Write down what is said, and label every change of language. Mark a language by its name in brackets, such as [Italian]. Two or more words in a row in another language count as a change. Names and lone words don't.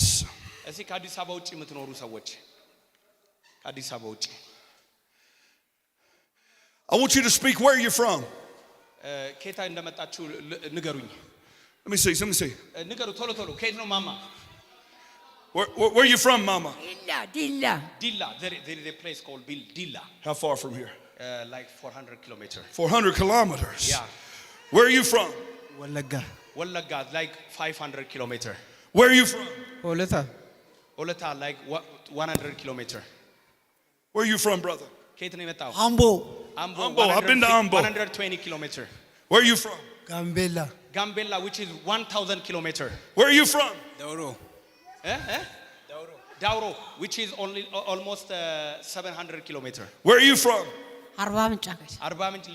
[Amharic] እዚህ ከአዲስ አበባ ውጪ የምትኖሩ ሰዎች ከአዲስ አበባ ውጪ [English] I want you to speak where you're from. [Amharic] ከየት እንደመጣችሁ ንገሩኝ። [English] Let me see. [Amharic] ንገሩ ቶሎ ቶሎ። ከየት ነው ማማ? [English] Where are you from, Mama? Dilla. There is a place called Dilla. How far from here? Like 400 kilometers. 400 kilometers. Yeah. Where are you from? Wallaga, like 500 kilometers. Where are you from? Oleta, like 100 kilometers. Where are you from, brother? [Amharic] ከየት ነው የመጣው? [English] Ambo. I've been to Ambo. 120 kilometers. Where are you from? Gambella. Which is 1000 kilometers. Where are you from? Dauro, which is only almost 700 kilometers. Where are you from? Arba Minch